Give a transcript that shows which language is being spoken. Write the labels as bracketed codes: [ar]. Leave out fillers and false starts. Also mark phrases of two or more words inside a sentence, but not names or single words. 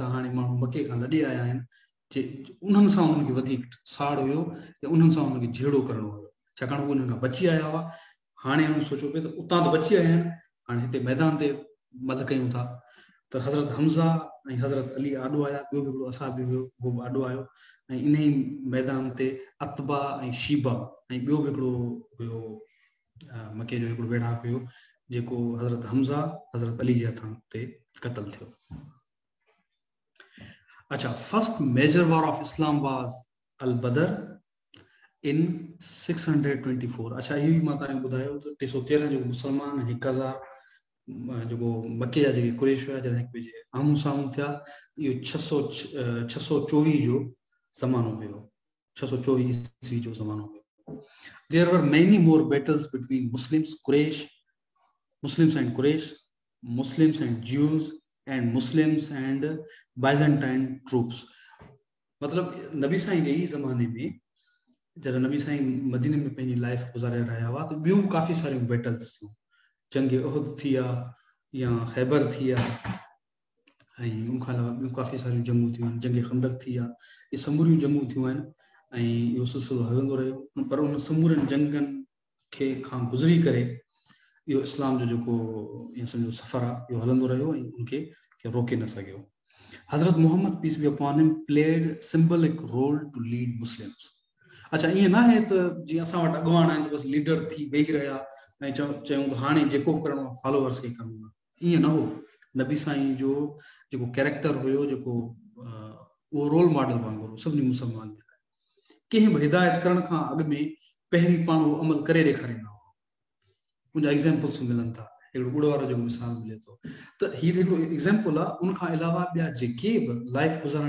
[sd] हाणे माण्हू मके खां लॾे आया आहिनि जे उन्हनि सां उन्हनि खे वधीक साड़ हुयो या उन्हनि सां उन्हनि खे जहिड़ो करिणो हुयो छाकाणि उहे उन्हनि खां बची आया हुआ हाणे हुननि सोचियो पियो त उतां त बची आया आहिनि हाणे हिते मैदान ते मल कयूं था त हज़रत हमज़ा ऐं हज़रत अली आॾो आया ॿियो बि हिकिड़ो असाबी हुयो उहो बि आॾो आयो ऐं इन ई मैदान ते अतबा ऐं शीबा ऐं ॿियो बि हिकिड़ो हुयो मके जो हिकिड़ो वेढ़ाक हुयो जेको हज़रत हमज़ा हज़रत अली जे हथां ते क़तल थियो अच्छा [en] first major war of Islam was Al Badr in 624 [sd] अच्छा इहो ई मां तव्हांखे ॿुधायो त 313 जेको मुस्लमान 1000 जेको मके जा जेके कुरैश हुआ जॾहिं हिक ॿिए जे आम्हूं साम्हूं थिया इहो 624 जो ज़मानो हुयो 624 ईस्वी जो ज़मानो हुयो [en] There were many more battles between Muslims and Quraysh, Muslims and Jews, and Muslims and Byzantine troops. [sd] मतलब नबी साईं जे ई ज़माने में जॾहिं नबी साईं मदीने में पंहिंजी लाइफ गुज़ारे रहिया हुआ त ॿियूं काफ़ी सारियूं बैटल्स थियूं जंग उहद थी आहे या खैबर थी आहे ऐं उनखां अलावा ॿियूं काफ़ी सारियूं जंगूं थियूं आहिनि जंग खंदक थी आहे इहे समूरियूं जंगूं थियूं आहिनि ऐं इहो सिलसिलो हलंदो रहियो पर उन समूरनि जंगनि खे खां गुज़री करे इहो इस्लाम जो जेको ईअं सम्झो सफ़र आहे इहो हलंदो रहियो ऐं उनखे रोके न सघियो हज़रत मोहम्मद [en] peace be upon him played symbolic role to lead Muslims [sd] अच्छा ईअं न आहे त जीअं असां वटि अॻुवान आहिनि त बसि लीडर थी वेही रहिया ऐं चयूं त हाणे जेको करिणो आहे फॉलोअर्स खे करिणो आहे ईअं न हो नबी साईं जो जेको कैरेक्टर हुयो जेको उहो [en] role model [sd] वांगुरु सभिनी मुस्लमान जे लाइ कंहिं बि हिदायत करण खां अॻु में पहिरीं पाण उहो अमल करे ॾेखारींदा हुआ उनजा एग्ज़ाम्पल्स मिलनि था हिकिड़ो ॿुड़ वारो जेको मिसाल मिले थो त हीअ हिकिड़ो एग्ज़ाम्पल आहे उनखां अलावा ॿिया जेके बि लाइफ गुज़ारण